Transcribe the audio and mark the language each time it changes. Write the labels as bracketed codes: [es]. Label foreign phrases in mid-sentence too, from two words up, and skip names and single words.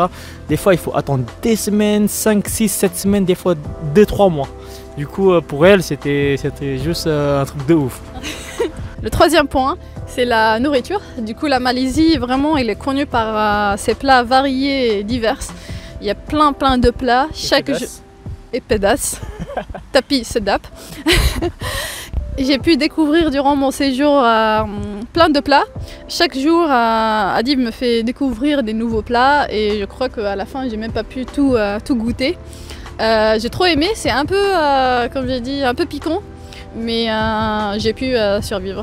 [fr] Des fois il faut attendre des semaines, 5, 6, 7 semaines, des fois 2-3 mois. Du coup pour elle c'était juste un truc de ouf. Le troisième point, c'est la nourriture. Du coup la Malaisie vraiment elle est connue par ses plats variés et divers. Il y a plein de plats. Chaque jour et pédas. [ms] Tapi sedap. [fr] J'ai pu découvrir durant mon séjour plein de plats. Chaque jour, Adib me fait découvrir des nouveaux plats et je crois qu'à la fin, j'ai même pas pu tout goûter. J'ai trop aimé, c'est un peu, comme j'ai dit, un peu piquant, mais j'ai pu survivre.